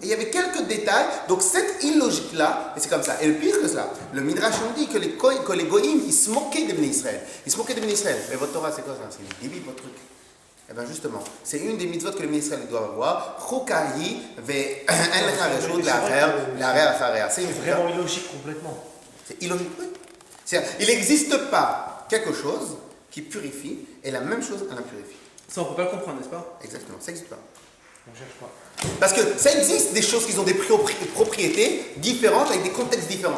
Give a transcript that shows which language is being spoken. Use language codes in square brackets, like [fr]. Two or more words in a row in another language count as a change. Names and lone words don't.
[fr] Et il y avait quelques détails, donc cette illogique-là, et c'est comme ça. Et le pire que cela, le Midrash nous dit que les Goïms, ils se moquaient des Bnei Israël. Ils se moquaient des Bnei Israël. Mais votre Torah, c'est quoi ça? C'est débile, votre truc. Eh bien justement, c'est une des mitzvot que les Bnei Israël doivent avoir. [he] חוקה היא ואין לך רשות להרהר אחריה. [fr] C'est Vraiment illogique complètement. C'est illogique, oui. C'est-à-dire, il n'existe pas quelque chose qui purifie et la même chose, elle impurifie. Ça, on peut pas le comprendre, n'est-ce pas? Exactement, ça n'existe pas. On cherche pas. Parce que ça existe des choses qui ont des propriétés différentes avec des contextes différents.